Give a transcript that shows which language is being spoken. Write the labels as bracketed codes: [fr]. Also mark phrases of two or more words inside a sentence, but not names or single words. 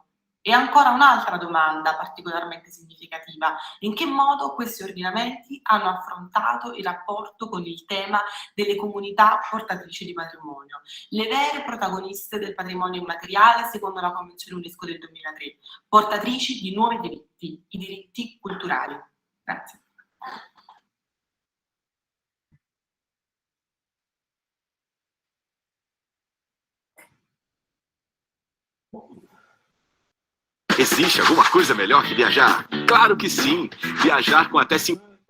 [it] E ancora un'altra domanda particolarmente significativa: in che modo questi ordinamenti hanno affrontato il rapporto con il tema delle comunità portatrici di patrimonio, le vere protagoniste del patrimonio immateriale secondo la Convenzione UNESCO del 2003, portatrici di nuovi diritti, i diritti culturali? Grazie. [pt] Existe alguma coisa melhor que viajar? Claro que sim! Viajar com até 5...